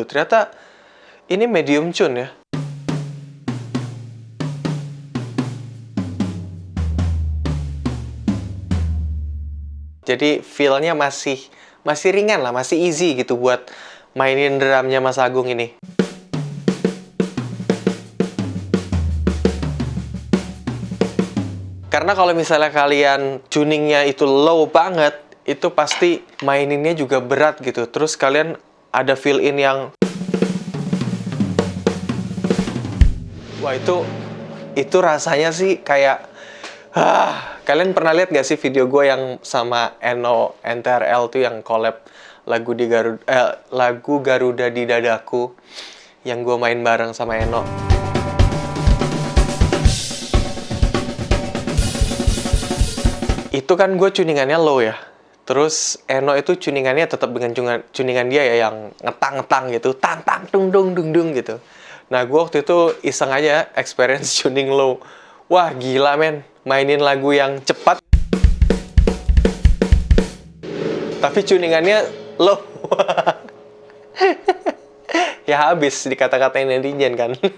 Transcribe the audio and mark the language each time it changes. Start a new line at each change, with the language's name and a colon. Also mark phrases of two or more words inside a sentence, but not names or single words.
Indonesian: Ternyata ini
English: medium tune
Indonesian: ya. Jadi feel-nya masih ringan lah, masih easy gitu buat mainin drumnya Mas Agung ini. Karena kalau misalnya kalian tuningnya itu low banget, itu pasti maininnya juga berat gitu. Terus kalian ada feel-in yang wah, itu rasanya sih kayak kalian pernah lihat gak sih video gue yang sama Eno NTRL tuh yang collab lagu Garuda di Dadaku yang gue main bareng sama Eno. Itu kan gue tuningannya low ya. Terus Eno itu tuningannya tetap dengan tuningan dia ya yang ngetang-ngetang gitu, tang-tang dung dung dung dung gitu. Nah, gue waktu itu iseng aja
English: experience tuning low.
Indonesian: Wah, gila men, mainin lagu yang cepat tapi tuningannya low. Ya habis dikata-katain netizen kan.